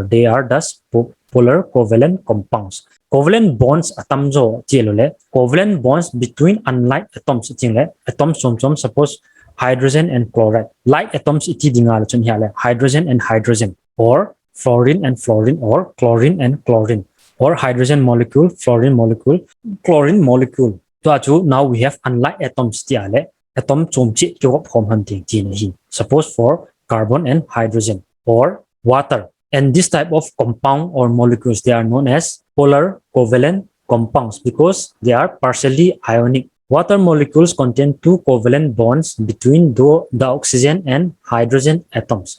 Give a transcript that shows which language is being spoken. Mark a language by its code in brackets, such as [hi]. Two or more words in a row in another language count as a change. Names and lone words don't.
[en] They are thus polar covalent compounds. Covalent bonds covalent bonds between unlike atoms atoms suppose hydrogen and chloride. Like atoms hydrogen and hydrogen, or fluorine and fluorine, or chlorine and chlorine, or hydrogen molecule, fluorine molecule, chlorine molecule. So achu now we have unlike atoms [lus] tiale atom chomchi kyok form han ting tin hi. [en] Suppose for carbon and hydrogen or water. And this type of compound or molecules, they are known as polar covalent compounds because they are partially ionic. Water molecules contain two covalent bonds between the oxygen and hydrogen atoms.